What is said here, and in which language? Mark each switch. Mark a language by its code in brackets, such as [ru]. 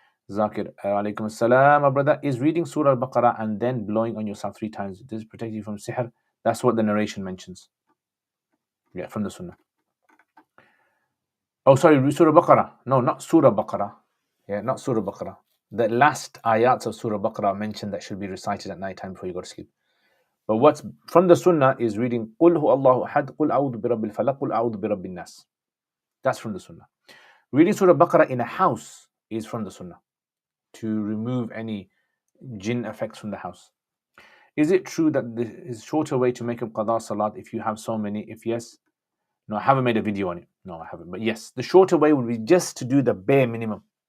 [en] Zakir, alaikum assalam. My brother, is reading Surah Al-Baqarah and then blowing on yourself 3 times, does it protect you from sihr? That's what the narration mentions. Yeah, from the Sunnah. Oh, sorry, Surah Baqarah. No, not Surah Baqarah. Yeah, not Surah Baqarah. The last ayats of Surah Baqarah mention that should be recited at night time before you go to sleep. But what's from the Sunnah is reading [ar] قُلْ هُوَ اللَّهُ أَحَدٌ قُلْ أَعُوذُ بِرَبِّ الْفَلَقِ قُلْ أَعُوذُ بِرَبِّ النَّاسِ. [en] That's from the Sunnah. Reading Surah Baqarah in a house is from the Sunnah, to remove any jinn effects from the house. Is it true that there is a shorter way to make up qada salat if you have so many? If yes, no, I haven't made a video on it. No, I haven't. But yes, the shorter way would be just to do the bare minimum.